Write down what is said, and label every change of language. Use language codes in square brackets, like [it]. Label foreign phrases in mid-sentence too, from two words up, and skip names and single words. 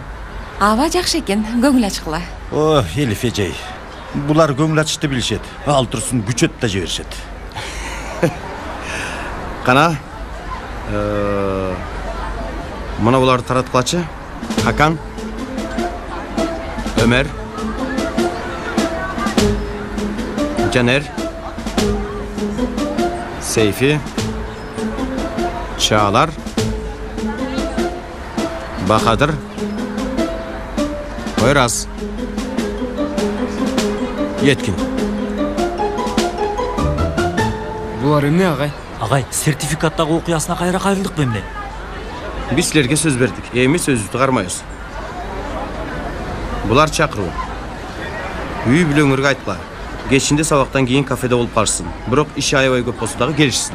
[ky] Аба жакшы экен, көңүл ачкыла. О, Элиф эжей. Булар көңүл ачышты билишет. Ал турсун күчөт да жиберишет. Кана. Мына буларды тараткылачы. Хакан. Ömer. Caner. Seyfi. Çağlar. Bahadır. Poyraz. Yetkin. Булар эмне агай? Агай, сертификаттагы окуясына кайра кайрылдык эмне? Биз силерге сөз бердик. Эми сөздү кармайбыз. Булар чакыруу. Үй бүлөңөргө айткыла. Кечинде сабактан кийин кафеде болуп калышсын. Бирок иши аябай көп болсо дагы келишсин.